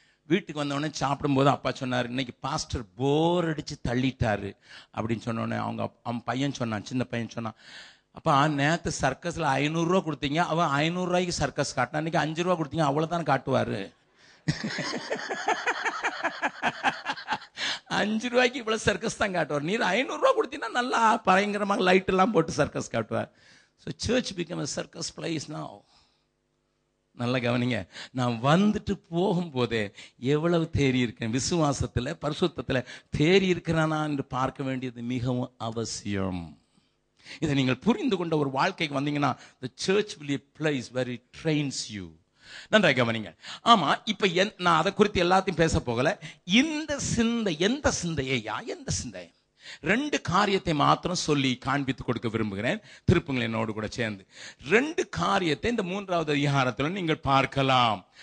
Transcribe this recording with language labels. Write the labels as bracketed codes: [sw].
[ta] வீட்டுக்கு வந்தவொடனே சாப்பிடும்போது அப்பா சொன்னார், இன்னைக்கு பாஸ்டர் போர் அடிச்சு தள்ளிட்டாரு அப்படின்னு சொன்னோடனே அவன் பையன் சொன்னான், சின்ன பையன் சொன்னான், அப்பா நேற்று சர்க்கஸ்ல 500 ரூபா கொடுத்தீங்க, அவன் 500 ரூபாய்க்கு சர்க்கஸ் காட்டினா, இன்னைக்கு 5 ரூபா கொடுத்தீங்க, அவ்வளவுதான் காட்டுவாரு. 5 ரூபாய்க்கு இவ்வளவு சர்க்கஸ் தான் காட்டுவார். நீர் 500 ரூபா கொடுத்தீங்கன்னா நல்லா பயங்கரமாக லைட் எல்லாம் போட்டு சர்க்கஸ் காட்டுவார். [en] So church became a circus place now. [ta] நல்ல கவனிங்க. நான் வந்துட்டு போகும்போதே எவ்வளவு தேறி இருக்கேன், விசுவாசத்துல பரிசுத்தத்துல தேறி இருக்கிறானா என்று பார்க்க வேண்டியது மிகவும் அவசியம். இதை நீங்கள் புரிந்து கொண்ட ஒரு வாழ்க்கைக்கு வந்தீங்கன்னா [en] the church will be a place where it trains you. [ta] நன்றாக கவனிங்க. ஆமா, இப்ப நான் அதை குறித்து எல்லாத்தையும் பேச போகல. இந்த சிந்தை, எந்த சிந்தையா, எந்த சிந்தை? 2 காரியத்தை மாத்திரம் சொல்லி காண்பித்து கொடுக்க விரும்புகிறேன். திருப்புங்கள் என்னோடு கூட சேர்ந்து 2 காரியத்தை இந்த 3வது அதிகாரத்தில் நீங்கள் பார்க்கலாம்.